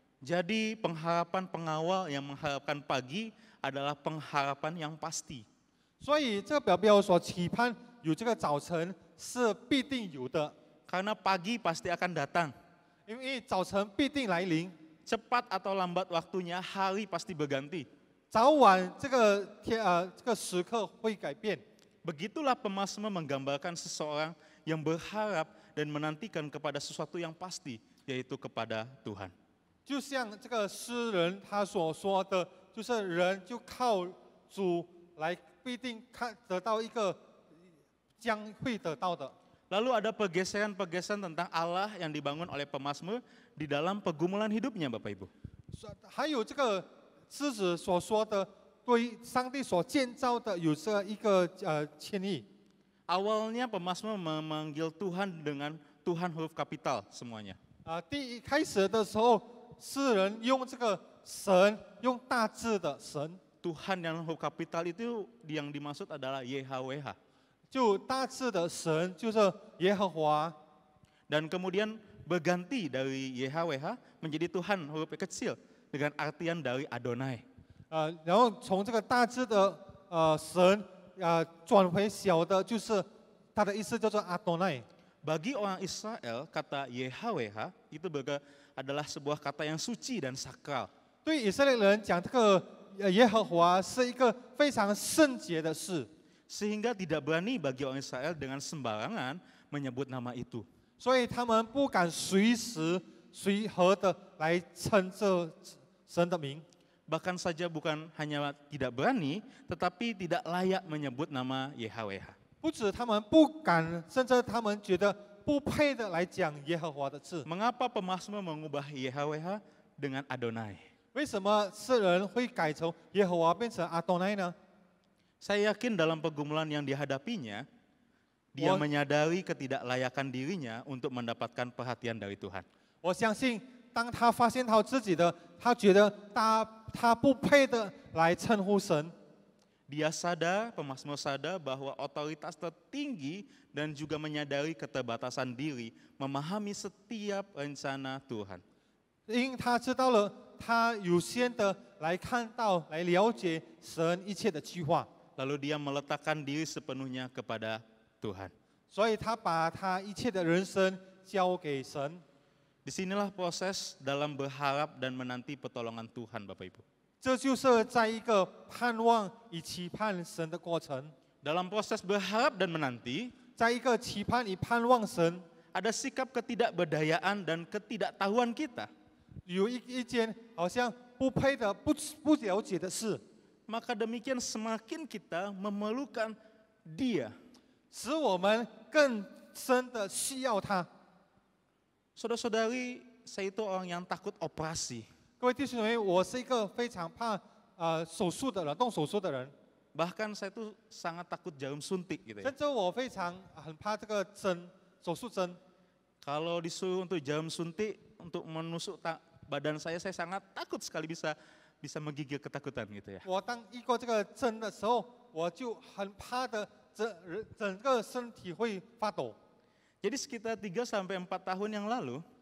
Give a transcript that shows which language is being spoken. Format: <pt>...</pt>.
<id>Jadi pengharapan pengawal yang mengharapkan pagi adalah pengharapan yang pasti.</id> <zh>所以这个保镖所期盼有这个早晨是必定有的，</zh> <id>Karena pagi pasti akan datang.</id> <zh>因为早晨必定来临，</zh> <id>Cepat atau lambat waktunya, hari pasti berganti.</id> <zh>早晚这个时刻会改变。</zh> <id>Begitulah pemazmur menggambarkan seseorang yang berharap dan menantikan kepada sesuatu yang pasti, yaitu kepada Tuhan.</id> <zh>就像这个诗人他所说的，就是人就靠主来必定得到一个将会得到的。</zh> <id>Lalu ada pergeseran-pergeseran tentang Allah yang dibangun oleh pemazmur di dalam pergumulan hidupnya Bapak Ibu.</id> <zh>还有这个诗子所说的，对上帝所建造的有这一个歉意。</zh> <id>Awalnya pemazmur memanggil Tuhan dengan Tuhan huruf kapital semuanya.</id> <zh>开始的时候，诗人用这个神用大字的神，</zh> <id>Tuhan yang huruf kapital itu yang dimaksud adalah YHWH.</id> <zh>就大字的神就是耶和华。</zh> <id>Dan kemudian berganti dari YHWH menjadi Tuhan huruf kecil dengan artian dari Adonai.</id> <zh>然后从这个大字的神转回小的，就是它的意思叫做阿多奈。</zh> <id>Bagi orang Israel, kata YHWH itu adalah sebuah kata yang suci dan sakral.</id> <zh>对以色列人讲，这个耶和华是一个非常圣洁的事，</zh> <id>Sehingga tidak berani bagi orang Israel dengan sembarangan menyebut nama itu.</id> <zh>所以他们不敢随时随和的来称这神的名。</zh> <id>Bahkan saja bukan hanya tidak berani, tetapi tidak layak menyebut nama YHWH.</id> <zh>不止他们不敢，甚至他们觉得不配的来讲耶和华的字。</zh> <id>Mengapa pemazmur mengubah YHWH dengan Adonai?</id> <zh>为什么世人会改从耶和华变成阿多奈呢？</zh> <id>Saya yakin dalam pergumulan yang dihadapinya, dia menyadari ketidaklayakan dirinya untuk mendapatkan perhatian dari Tuhan.</id> <zh>我相信当他发现他自己的，他觉得他不配的来称呼神。</zh> <id>Dia sadar, pemazmur sadar bahwa otoritas tertinggi dan juga menyadari keterbatasan diri, memahami setiap rencana Tuhan.</id> <zh>因为他知道了，他有限的来看到、来了解神一切的计划，</zh> <id>Lalu dia meletakkan diri sepenuhnya kepada Tuhan.</id> <zh>所以他把他一切的人生交给神。</zh> <id>Disinilah proses dalam berharap dan menanti pertolongan Tuhan, Bapak Ibu.</id> <zh>这就是在一个盼望与期盼神的过程，</zh> <id>Dalam proses berharap dan menanti,</id> <zh>在一个期盼与盼望神，</zh> <id>ada sikap ketidakberdayaan dan ketidaktahuan kita.</id> <zh>有一件好像不配的、不了解的事，</zh> <id>Maka demikian semakin kita memerlukan Dia.</id> <zh>使我们更深的需要他。</zh> <id>Saudara-saudari, saya itu orang yang takut operasi.</id> <zh>各位弟兄姊妹，我是一个非常怕手术的人，动手术的人，</zh> <id>Bahkan saya itu sangat takut jarum suntik gitu ya.</id> <zh>甚至我很怕这个针，手术针。</zh> <id>Kalau disuruh untuk jarum suntik untuk menusuk badan saya sangat takut sekali bisa menggigil ketakutan gitu ya.</id> <zh>我当遇过这个针的时候，我就很怕的，整个身体会发抖。</zh> <id>Jadi sekitar 3 sampai 4 tahun yang lalu,</id>